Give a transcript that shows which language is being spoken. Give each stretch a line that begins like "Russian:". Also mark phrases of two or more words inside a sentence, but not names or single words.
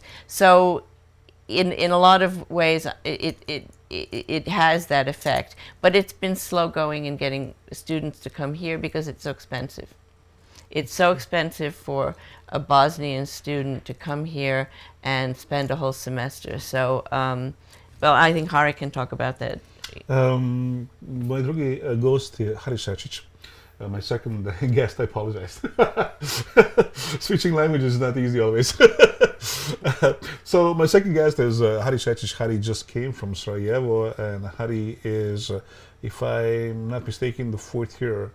English: So in a lot of ways, it has that effect, but it's been slow going in getting students to come here because it's so expensive. It's so expensive for a Bosnian student to come here and spend a whole semester. So, well, I think Hari can talk about that.
Bosnian: Moj drugi gost je Hari Secic.
English: My second guest, I apologize. Switching languages is not easy always. So my second guest is Hari Secic. Hari just came from Sarajevo, and Hari is, if I'm not mistaken, the fourth year.